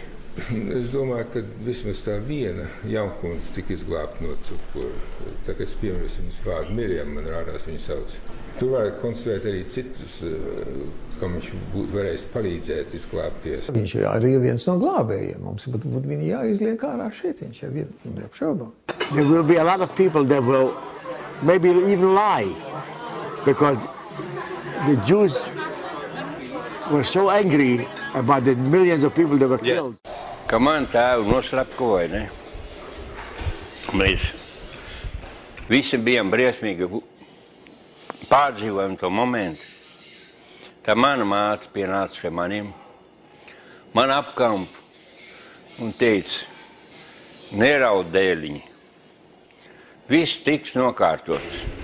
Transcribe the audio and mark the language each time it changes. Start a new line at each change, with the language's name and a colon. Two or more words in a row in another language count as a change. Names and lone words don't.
Latvian: Es domāju, ka vismaz tā viena jaunkundze tika izglābta no Cukura. Tā kā es piemērs viņas vārdu Mirjam, man rādās viņu sauc. Tur varētu konstatēt arī citus, kam viņš būtu varējis palīdzēt izglābties. Viņš arī ir viens no glābējiem. Mums būtu viņu jāizliek ārā šeit. Viņš jau ir neapšaubām.
English: There will be a lot of people that will maybe even lie because the Jews were so angry about the millions of people that were killed.
Latvian: Ka man tēvu noslepkoja, ne? Mēs visi bijām briesmīgi pārdzīvojam to momentu. Tā mana māte pienāca pie maniem, man apkamp un teica, neraud dēliņi, viss tiks nokārtots.